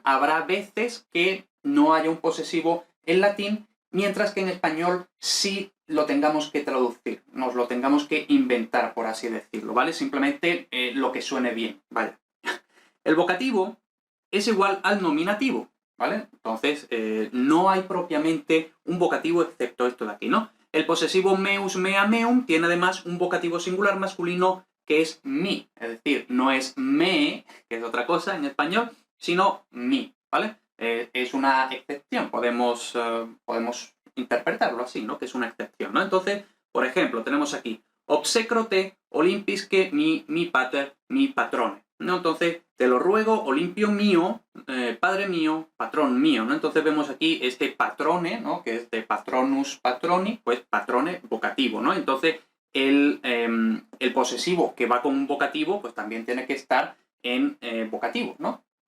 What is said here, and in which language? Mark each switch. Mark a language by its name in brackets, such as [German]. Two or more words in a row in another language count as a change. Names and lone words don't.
[Spanish] Habrá veces que no haya un posesivo en latín, mientras que en español sí lo tengamos que traducir, nos lo tengamos que inventar, por así decirlo, ¿vale? Simplemente lo que suene bien, vaya. El vocativo es igual al nominativo, ¿vale? Entonces, no hay propiamente un vocativo excepto esto de aquí, ¿no? El posesivo [Latin] meus, mea, meum [Spanish] tiene además un vocativo singular masculino que es mi, es decir, no es me, que es otra cosa en español, sino mi, ¿vale? Es una excepción, podemos interpretarlo así, ¿no? Que es una excepción, ¿no? Entonces, por ejemplo, tenemos aquí [Latin] obsecro te olimpisque mi pater, mi patrone, [Spanish] ¿no? Entonces, te lo ruego, Olimpio mío, padre mío, patrón mío, ¿no? Entonces vemos aquí este patrone, ¿no? Que es de [Latin] patronus patroni, [Spanish] pues patrone vocativo, ¿no? Entonces, el posesivo que va con un vocativo, pues también tiene que estar en vocativo, ¿no?